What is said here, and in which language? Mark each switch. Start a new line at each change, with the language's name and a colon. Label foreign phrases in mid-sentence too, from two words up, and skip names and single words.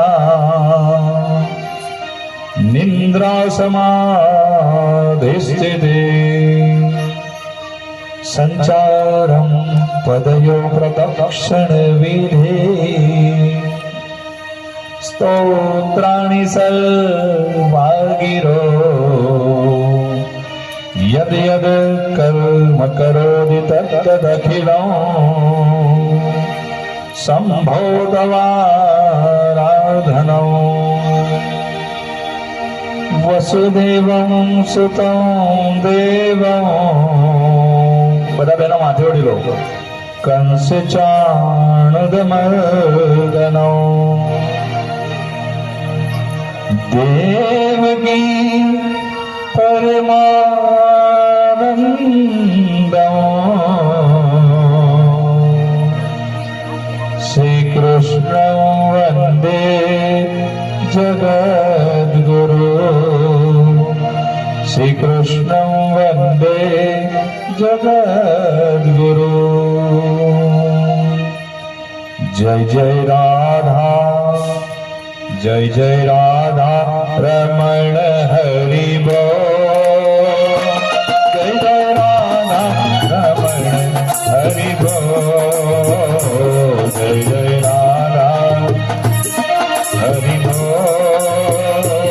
Sanskrit: निन्द्रासमाधिस्थिते संचारं पदयो प्रदक्षिणविधे स्तोत्राणि सर्वागिरो यद् यद् कर्म करोति तत्तदखिलं सम्भोदवाराधनम् वसुदेवं सुतं देवं
Gujarati: બધા બેનો માથે ઓઢી લો
Sanskrit: કંસ चाणुदमर्दनो देवकी परमानंदं श्रीकृष्ण वंदे जगद्गुरु श्रीकृष्णं वन्दे जगद्गुरु
Hindi: जय जय राधा जय जय राधा रमण हरि बोल जय जय राधा रमण हरि बोल जय जय राधा हरि बोल